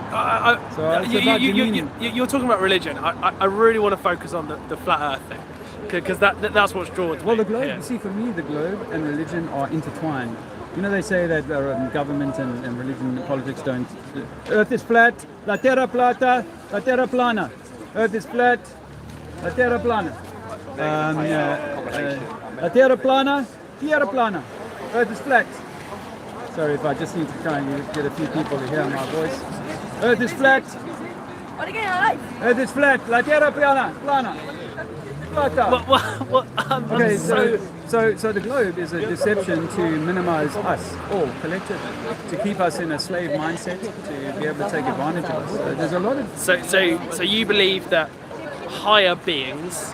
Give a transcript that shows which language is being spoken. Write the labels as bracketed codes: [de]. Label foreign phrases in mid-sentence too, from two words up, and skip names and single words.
[en] You're talking about religion. I really want to focus on the flat Earth thing, because that's what's drawn to me. Well, the globe, you see, for me, the globe and religion are intertwined. They say that government and religion and politics don't... Earth is flat, [ca] la terra plata, la terra plana. [en] Earth is flat, [ca] la terra plana. La terra plana, [es] tierra plana. [en] Earth is flat. Sorry if I just need to try and get a few people to hear my voice. Earth is flat. Earth is flat, [ca] la terra plana. [en] Okay, so the globe is a deception to minimize us all collectively, to keep us in a slave mindset, to be able to take advantage of us. So there's a lot of... So you believe that higher beings...